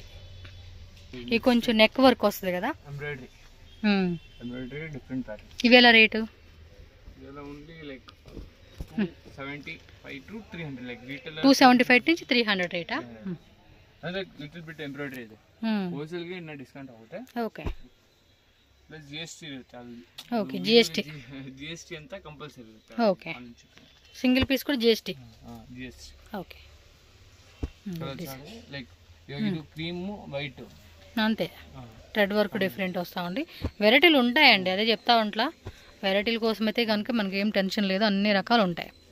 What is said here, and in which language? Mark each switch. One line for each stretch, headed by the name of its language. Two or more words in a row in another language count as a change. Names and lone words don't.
Telugu: ఇది కొంచెం నెక్ వర్క్ వస్తుంది కదా, ఇవి ఎలా రేటు? 275 నుంచి 300 రేటా?
English: little bit embroidery
Kannada: ಇದೆ ಹೋಲ್ಸೇಲ್ ಗೆ ಇನ್ನ ಡಿಸ್ಕೌಂಟ್ ಆಗುತ್ತೆ. ಓಕೆ ಪ್ಲಸ್ ಜಿಎಸ್ಟಿ ಇರುತ್ತೆ. ಓಕೆ, ಜಿಎಸ್ಟಿ ಅಂತ ಕಂಪಲ್ಸರಿ ಇರುತ್ತೆ. ಓಕೆ,
English: single piece
Telugu: కూడా జిఎస్టీ. జిఎస్టీ. ఓకే, లైక్ ఇది
English: cream white
Telugu: అంతే.
English: thread work
Telugu: డిఫరెంట్ వస్తూ ఉంది. వెరైటీలు ఉంటాయండి, అదే చెప్తా ఉంటా. వెరైటీల కోసం అయితే కనుక మనకి ఏం టెన్షన్ లేదు, అన్ని రకాలు ఉంటాయి.